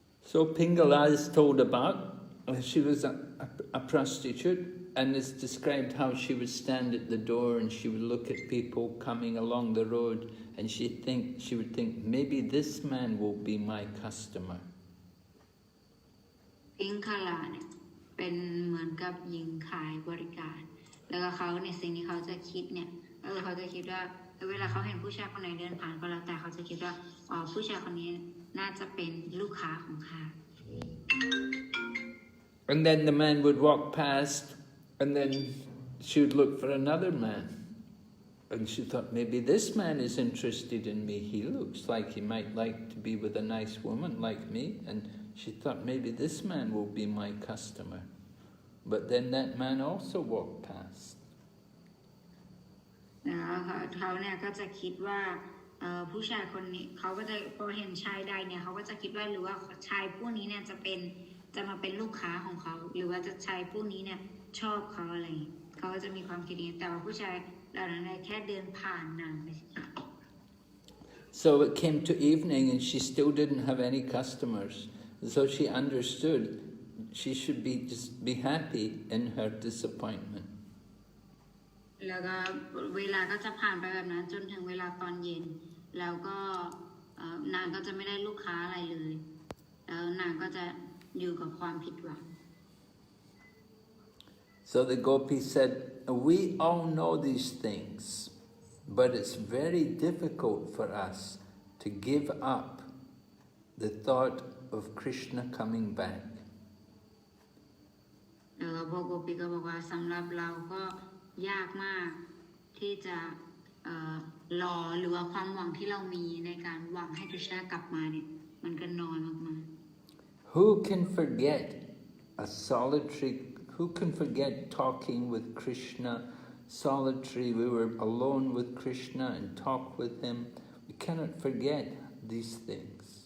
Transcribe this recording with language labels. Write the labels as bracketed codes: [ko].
[en] So Pingala is told about, she was a prostitute, and it's described how she would stand at the door and she would look at people coming along the road, and she would think, maybe this man will be my customer. [th] พิงคาลาเนี่ยเป็นเหมือนกับหญิงขายบริการแล้วก็เขาเนี่ยสิ่งที่เขาจะคิดเนี่ยเขาจะคิดว่าเวลาเขาเห็นผู้ชายคนไหนเดินผ่านก็แล้วแต่เขาจะคิดว่าอ๋อผู้ชายคนนี้น่าจะเป็นลูกค้าของเขา [en] And then the man would walk past, and then she would look for another man. And she thought, maybe this man is interested in me. He looks like he might like to be with a nice woman like me. And she thought, maybe this man will be my customer. But then that man also walked past. [th] เขาเนี่ยก็จะคิดว่าผู้ชายคนนี้เขาก็จะพอเห็นชายใดเนี่ยเขาก็จะคิดว่าหรือว่าชายผู้นี้เนี่ยจะมาเป็นลูกค้าของเขาหรือว่าจะชายผู้นี้เนี่ยชอบเขาอะไรเขาก็จะมีความคิดนี้แต่ว่าผู้ชายเหล่านั้นแค่เดินผ่านนางไป [en] So it came to evening and she still didn't have any customers. So she understood she should just be happy in her disappointment. [th] แล้วก็เวลาก็จะผ่านไปแบบนั้นจนถึงเวลาตอนเย็นแล้วก็นางก็จะไม่ได้ลูกค้าอะไรเลยแล้วนางก็จะอยู่กับความผิดหวัง [en] So the Gopis said, we all know these things, but it's very difficult for us to give up the thought of Krishna coming back. [th] พวกโกปิก็บอกว่าสำหรับเราก็ยากมากที่จะรอหรือว่าความหวังที่เรามีในการหวังให้คริชนากลับมาเนี่ยมันก็น้อยมากๆ [en] Who can forget a solitary? Who can forget talking with Krishna? Solitary, we were alone with Krishna and talk with him. We cannot forget these things.